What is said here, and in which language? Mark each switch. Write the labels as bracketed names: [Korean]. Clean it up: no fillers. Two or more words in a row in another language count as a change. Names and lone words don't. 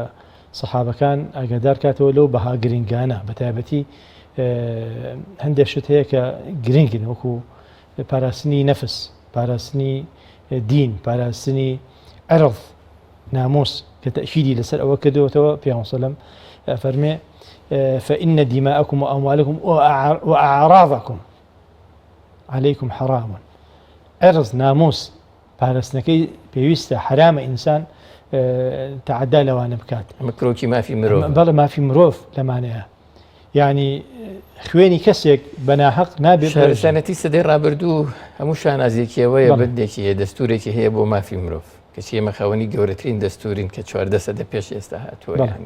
[Central Kurdish] سەحابەکان ئاگادار کاتەوە لەو بەها گرنگانە بەتایبەتی هەندێک شت هەیە کە گرنگن وەکو پاراستنی نەفس پاراستنی دین پاراستنی عەرض ناموس کە تەئکیدی لەسەر ئەوە کردوێتەوە پێغەمبەر [Arabic] صلی الله علیه و سلم [Central Kurdish] فەرمێ [Arabic] فإن دماءكم وأموالكم وأعراضكم عليكم حرام [Central Kurdish] عرض ناموس پاراستنەکەی پێویستە حرامە ئینسان تعدا لەوانە بکات مکرۆکی مافی مرۆڤ بەڵێ مافی مرۆڤ لەمانەیە یعنی خوێنی کەسێک بەناحەق نابێت شارستانەتی سەدەی ڕابردوو هەموو شانازیەکیەوەیە بەندێکی هەیە دەستورێکی هەیە بۆ مافی مرۆڤ کەچی ئێمە خاوەنی گەورەترین دەستورین کە 14 سەدە پێش ئێستا هاتووە ینی